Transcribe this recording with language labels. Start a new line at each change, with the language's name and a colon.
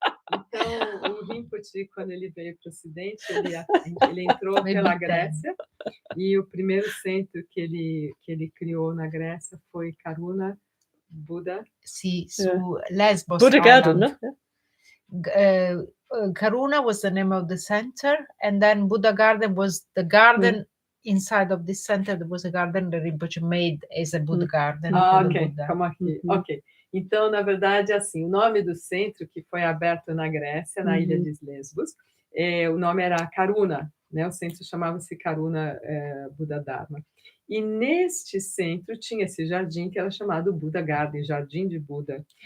Portuguese: Então, o Rinpoche, quando ele veio para o Ocidente, ele entrou pela Grécia, e o primeiro centro que ele criou na Grécia foi Karuna Buddha.
Italian: Sì, su Lesbos
English: Buddha Garden, Island. no? Karuna was the name of the center, and then Buddha Garden was the garden. Inside of this center, there was a garden that Rinpoche made as a Buddha garden.
Portuguese: Ok, como aqui. Ok. Então, na verdade, assim, o nome do centro que foi aberto na Grécia, na ilha de Lesbos, o nome era Karuna, né? O centro chamava-se Karuna Buddha Dharma. E neste centro tinha esse jardim que era chamado Buddha Garden, Jardim de Buda.